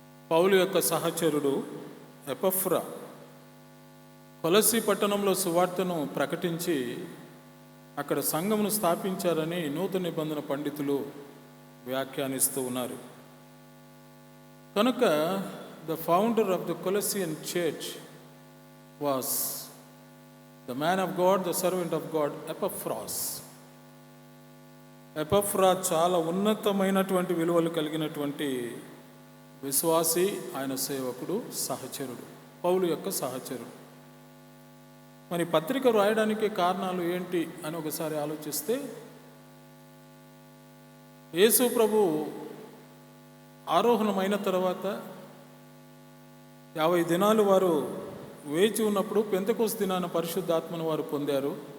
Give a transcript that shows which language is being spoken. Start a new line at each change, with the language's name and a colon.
Telugu: పౌలు యొక్క సహచరుడు ఎపఫ్రా కొలస్సీ పట్టణంలో సువార్తను ప్రకటించి అక్కడ సంఘమును స్థాపించారని నూతన నిబంధన పండితులు వ్యాఖ్యానిస్తూ ఉన్నారు.
English: కనుక the founder of the Colossian church was the man of God, the servant of God, Epaphras.
Telugu: ఎపఫ్రా చాలా ఉన్నతమైనటువంటి విలువలు కలిగినటువంటి విశ్వాసి, ఆయన సేవకుడు, సహచరుడు, పౌలు యొక్క సహచరుడు. మరి పత్రిక రాయడానికి కారణాలు ఏంటి అని ఒకసారి ఆలోచిస్తే, యేసు ప్రభు ఆరోహణమైన తర్వాత 50 దినాలు వారు వేచి ఉన్నప్పుడు పెంతెకొస్తు దినాన పరిశుద్ధాత్మను వారు పొందారు.